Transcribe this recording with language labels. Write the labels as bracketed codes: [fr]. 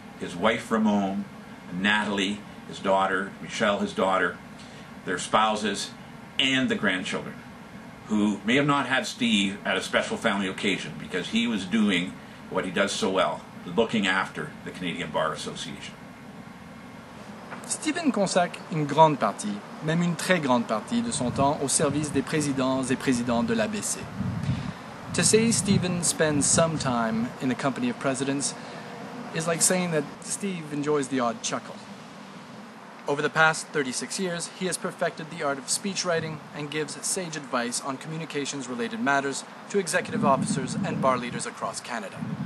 [en] His wife Ramon, Natalie, his daughter, Michelle, his daughter, their spouses, and the grandchildren, who may have not had Steve at a special family occasion because he was doing what he does so well, looking after the Canadian Bar Association. [fr] Stephen consacre une grande partie, même une très grande partie de son temps au service des présidents et présidentes de l'ABC. [en] To say Stephen spends some time in the company of presidents is like saying that Steve enjoys the odd chuckle. Over the past 36 years, he has perfected the art of speech writing and gives sage advice on communications-related matters to executive officers and bar leaders across Canada.